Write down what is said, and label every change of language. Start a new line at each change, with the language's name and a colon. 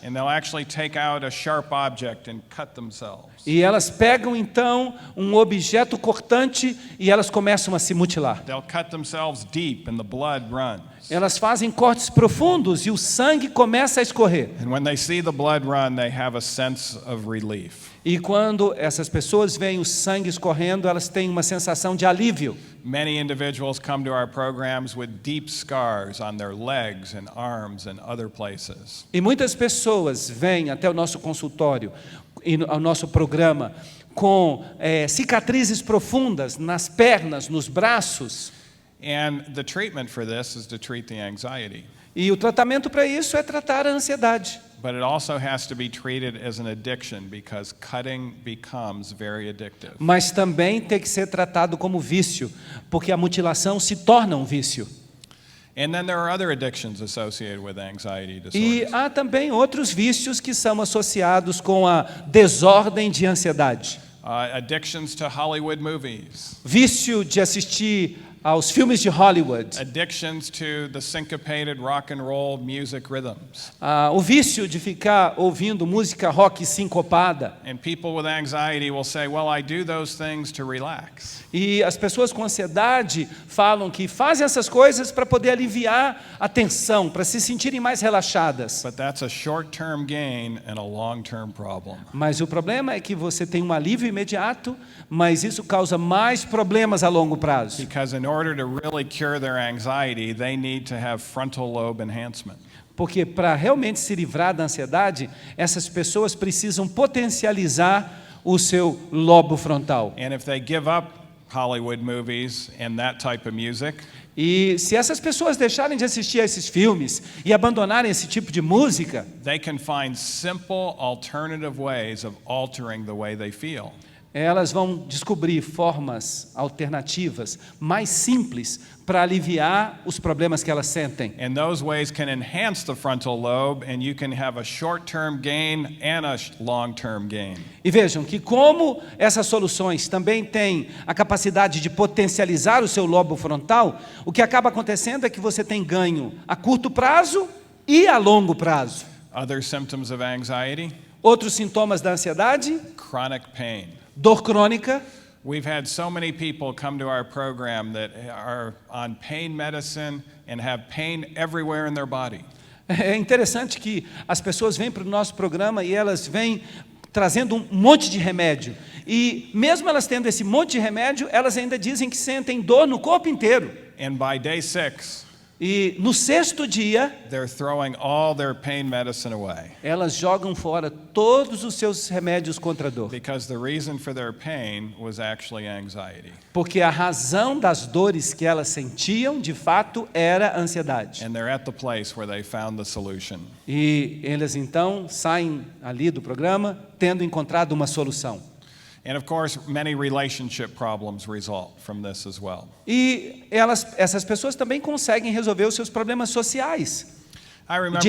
English: and they'll actually take out a sharp object and cut themselves.
Portuguese: e elas pegam então um objeto cortante e elas começam a se mutilar.
English: They'll cut themselves deep and the blood runs.
Portuguese: Elas fazem cortes profundos e o sangue começa a escorrer.
English: And when they see the blood run, they have a sense of relief.
Portuguese: E quando essas pessoas veem o sangue escorrendo, elas têm uma sensação de alívio.
English: Many individuals come to our programs with deep scars on their legs and arms and other places.
Portuguese: E muitas pessoas vêm até o nosso consultório e ao nosso programa com cicatrizes profundas nas pernas, nos braços.
English: And the treatment for this is to treat the anxiety.
Portuguese: E o tratamento para isso é tratar a ansiedade.
English: But it also has to be treated as an addiction because cutting becomes very addictive.
Portuguese: Mas também tem que ser tratado como vício, porque a mutilação se torna um vício.
English: And then there are other addictions associated with anxiety
Portuguese: E
English: disorders.
Portuguese: há também outros vícios que são associados com a desordem de ansiedade.
English: Addictions to Hollywood movies.
Portuguese: Vício de assistir aos filmes de Hollywood.
English: Addictions to the syncopated rock and roll music rhythms.
Portuguese: O vício de ficar ouvindo música rock sincopada.
English: And people with anxiety will say, well, I do those things to relax.
Portuguese: E as pessoas com ansiedade falam que fazem essas coisas para poder aliviar a tensão, para se sentirem mais relaxadas.
English: But that's a short-term gain and a long-term problem.
Portuguese: Mas o problema é que você tem um alívio imediato, mas isso causa mais problemas a longo prazo.
English: Because in order to really cure their anxiety, they need to have frontal lobe enhancement.
Portuguese: Porque para realmente se livrar da ansiedade, essas pessoas precisam potencializar o seu lobo frontal.
English: And if they give up Hollywood movies and that type of music,
Portuguese: E se essas pessoas deixarem de assistir a esses filmes e abandonarem esse tipo de música,
English: they can find simple alternative ways of altering the way they feel.
Portuguese: elas vão descobrir formas alternativas, mais simples, para aliviar os problemas que elas sentem.
English: And those ways can enhance the frontal lobe, and you can have a short-term gain and a long-term gain.
Portuguese: E vejam que como essas soluções também têm a capacidade de potencializar o seu lobo frontal, o que acaba acontecendo é que você tem ganho a curto prazo e a longo prazo.
English: Other symptoms of anxiety,
Portuguese: Outros sintomas da ansiedade,
English: chronic pain.
Portuguese: dor crônica.
English: We've had so many people come to our program that are on pain medicine and have pain everywhere in their body.
Portuguese: É interessante que as pessoas vêm para o nosso programa e elas vêm trazendo um monte de remédio. E mesmo elas tendo esse monte de remédio, elas ainda dizem que sentem dor no corpo inteiro.
English: And by day 6,
Portuguese: E no 6º dia,
English: they're throwing all their pain medicine away
Portuguese: elas jogam fora todos os seus remédios contra a dor.
English: because the reason for their pain was actually anxiety.
Portuguese: Porque a razão das dores que elas sentiam, de fato, era a ansiedade.
English: And they're at the place where they found the solution.
Portuguese: E eles então saem ali do programa tendo encontrado uma solução.
English: And of course, many relationship problems result from this as well.
Portuguese: E essas pessoas também conseguem resolver os seus problemas sociais, de